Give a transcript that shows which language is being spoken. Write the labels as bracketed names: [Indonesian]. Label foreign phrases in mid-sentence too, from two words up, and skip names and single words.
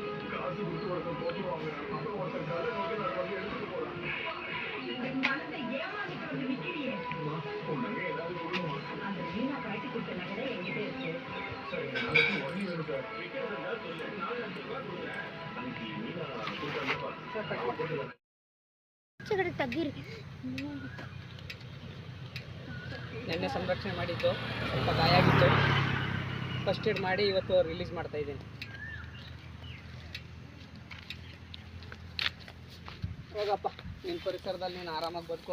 [Tamil] காசு கொடுத்து ஒருத்தர் போட்டுருவாங்க, அப்புறம் ஒருத்தர் கடை நோக்கி நான் வந்து எடுத்துட்டு போறாங்க. மனதை ஏமாந்துட்டு விற்கிறியே உடனே ஏதாவது கொடுக்கணும். அந்த மீனா காட்டி கொடுத்த நகை என்கிட்ட இருக்கு. சரி, நாளைக்கு ஒண்ணு வேணும் சார். விற்கிறதா சொல்லு, 4,00,000 ரூபாய் கொடுக்குறேன். அன்னைக்கு மீனா கொடுத்தாங்க. [Kannada] ಕಡೆ ತಗ್ಗಿರಿ ನೆನ್ನೆ ಸಂರಕ್ಷಣೆ ಮಾಡಿದ್ದು ಸ್ವಲ್ಪ ಗಾಯ ಆಗಿತ್ತು. [English] first aid [Kannada] ಮಾಡಿ ಇವತ್ತು ರಿಲೀಸ್ ಮಾಡ್ತಾ ಇದ್ದೀನಿ. ಹೋಗಪ್ಪ, ನಿನ್ನ ಪರಿಸರದಲ್ಲಿ ನೀನು ಆರಾಮಾಗಿ ಬದುಕೋ.